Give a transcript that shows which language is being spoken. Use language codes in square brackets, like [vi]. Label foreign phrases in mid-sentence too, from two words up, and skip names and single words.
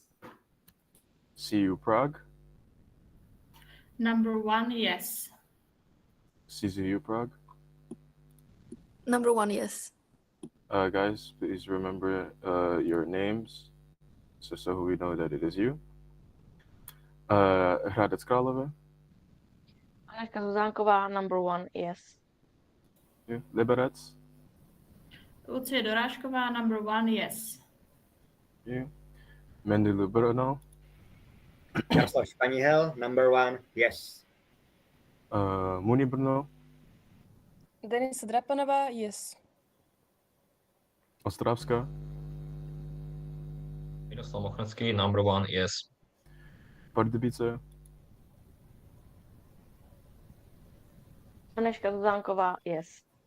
[en] CU Prague. Number 1, yes. CZU Prague. Number 1, yes. Guys, please remember your names, so we know that it is you. Hradec Králové. Anežka Zuzánková, number 1, yes. Liberec. Lucie Dorážková, number 1, yes. Mendilu Brno. Jaroslav Španěl, number 1, yes. Muni Brno. Denisa Drapanová, yes. Ostravska. Miroslav Mochnacký, number 1, yes. Pardubice. Anežka Zuzánková, yes.